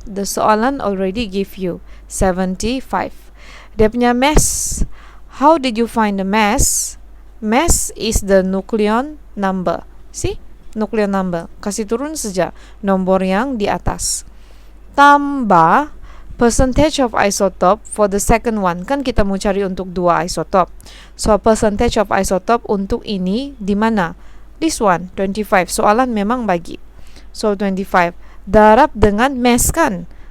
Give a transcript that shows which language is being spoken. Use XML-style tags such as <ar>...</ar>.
<en>The soalan already give you 75.</en> <ms>Dia punya mass.</ms> <en>How did you find the mass? Mass is the nucleon number. See? Nucleon number.</en> <ms>Kasih turun saja nombor yang di atas. Tambah</ms> <en>percentage of isotope for the second one.</en> <ms>Kan kita mau cari untuk 2 isotope.</ms> <en>So percentage of isotope</en> <ms>untuk ini di mana?</ms> <en>This one, 25.</en> <ms>Soalan memang bagi. So 25 darab dengan mass kan.</ms>